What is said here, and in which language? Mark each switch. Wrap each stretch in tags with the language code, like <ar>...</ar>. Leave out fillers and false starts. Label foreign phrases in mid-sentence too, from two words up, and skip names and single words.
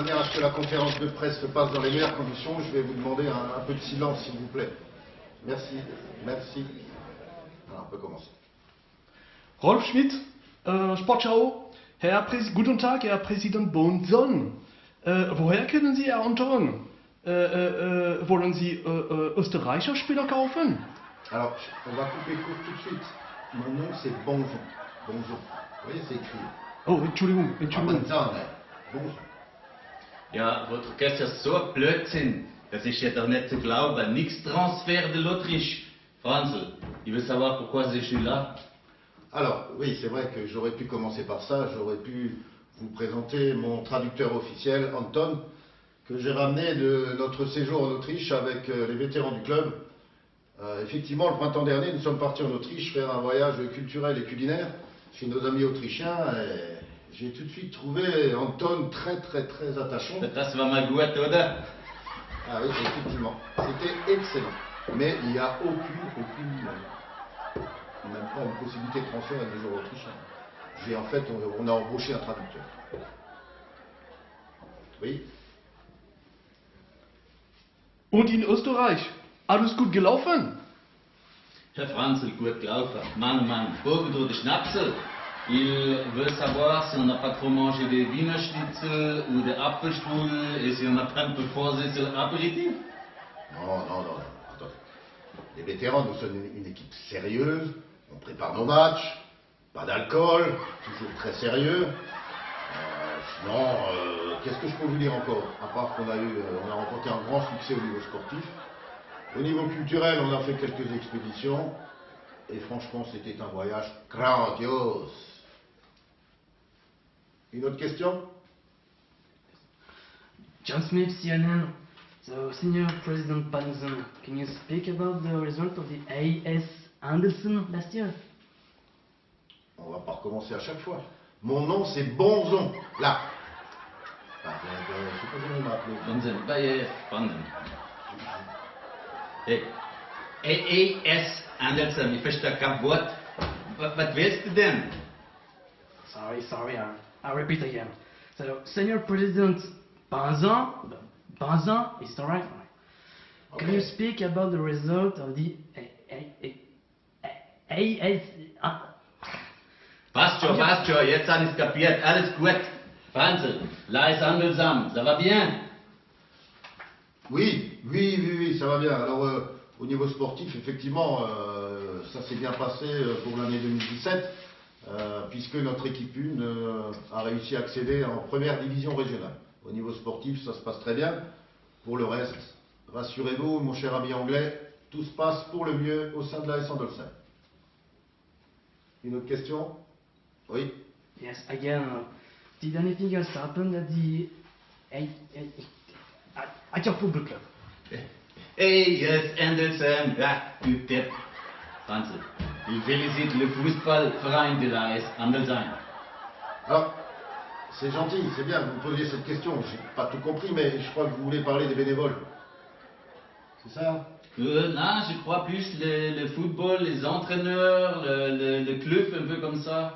<fr>que la conférence de presse se passe dans les meilleures conditions, je vais vous demander un peu de silence, s'il vous plaît. Merci, merci. Alors, on peut commencer. Rolf Schmidt, Sportschau.</fr> <de>Guten Tag, Herr Präsident Bonson. Woher kennen Sie Herr Anton? Wollen Sie österreichischer Spieler kaufen?</de> <fr>Alors, on va couper court tout de suite. Mon nom, c'est Bonzon. Bonzon. Vous voyez, c'est écrit.</fr> <de>Oh, Entschuldigung. Bonzon. Bonzon. Ja,</de> <fr>votre question</fr> <de>ist so ein Blödsinn. Das ist ja doch nicht zu glauben. Nix Transfer</de> <fr>de l'Autriche. Franzl, il veut savoir pourquoi je suis là. Alors, oui, c'est vrai que j'aurais pu commencer par ça. J'aurais pu vous présenter mon traducteur officiel, Anton, que j'ai ramené de notre séjour en Autriche avec les vétérans du club. Effectivement, le printemps dernier, nous sommes partis en Autriche faire un voyage culturel et culinaire chez nos amis autrichiens. Et j'ai tout de suite trouvé Anton très attachant.</fr> <de>Das war mal gut, oder?</de> <fr>Ah oui, effectivement, c'était excellent. Mais il n'y a aucune, même pas une possibilité de transfert avec des joueurs autrichiens. En fait, on a embauché un traducteur. Oui.</fr> <de>Und in Österreich? Alles gut gelaufen? Herr Franzl, gut gelaufen. Mann, Bogen oder Schnapsel.</de> <fr>Il veut savoir si on n'a pas trop mangé des</fr> <de>Wiener Schnitzel</de> <fr>ou des Apfelstrudel et si on n'a pas un peu forcé sur l'apéritif. Non. Attendez. Les vétérans, nous sommes une équipe sérieuse. On prépare nos matchs. Pas d'alcool. Toujours très sérieux. Sinon, qu'est-ce que je peux vous dire encore? À part qu'on on a remporté un grand succès au niveau sportif. Au niveau culturel, on a fait quelques expéditions. Et franchement, c'était un voyage grandiose. Une autre question? John Smith, CNN.</fr> <en>So, Senior President Bonson, can you speak about the result of the AS Anderson last year?</en> <fr>On va pas recommencer à chaque fois. Mon nom, c'est Bonzon. Là. Je sais pas comment on m'a appelé.</fr> <de>Bonzen, Bonzen. Hey, AS Anderson, ich verstehe kein Wort. Was willst du denn?</de> <en>Sorry, I'll repeat again. So, Senior President Bonson, is that right? Okay. Can you speak about the result of the AS...</en> <de>Passt schon, jetzt habe ich es kapiert, alles gut. Franzl, là ist Handelsam,</de> <fr>ça va bien? Oui, ça va bien. Alors, au niveau sportif, effectivement, ça s'est bien passé pour l'année 2017, puisque notre équipe 1 a réussi à accéder en première division régionale. Au niveau sportif, ça se passe très bien. Pour le reste, rassurez-vous, mon cher ami anglais, tout se passe pour le mieux au sein de l'AS Andolsheim. Une autre question? Oui.</fr> <en>Yes, again, did anything else happen at the... at your football club? Hey, yes, Anderson,</en> <de>du Depp.</de> <fr>Franzl, il félicite le Fußballverein de l'AS Andersheim. Alors, c'est gentil, c'est bien que vous me posiez cette question. J'ai pas tout compris, mais je crois que vous voulez parler des bénévoles. C'est ça? Non, je crois plus le football, les entraîneurs, le club, un peu comme ça.</fr>